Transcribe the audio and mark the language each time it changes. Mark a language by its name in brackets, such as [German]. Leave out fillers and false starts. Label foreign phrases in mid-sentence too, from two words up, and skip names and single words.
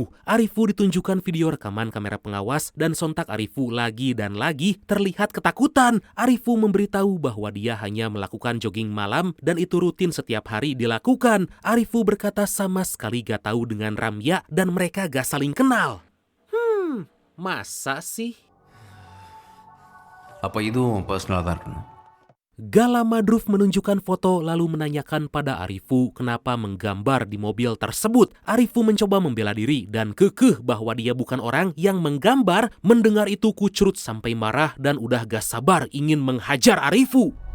[Indonesian] Arifu ditunjukkan video rekaman kamera pengawas dan sontak Arifu lagi dan lagi terlihat ketakutan. Arifu memberitahu bahwa dia hanya melakukan jogging malam dan itu rutin setiap hari dilakukan. Arifu berkata sama sekali gak tahu dengan Ramya dan mereka gak saling kenal. Masa sih? [Tamil] அப்போ இதுவும் பர்சனலாக தான் இருக்கணும். [Indonesian] Gak lama Druf menunjukkan foto lalu menanyakan pada Arifu kenapa menggambar di mobil tersebut. Arifu mencoba membela diri dan kekeh bahwa dia bukan orang yang menggambar. Mendengar itu Kucrut sampai marah dan udah gak sabar ingin menghajar Arifu.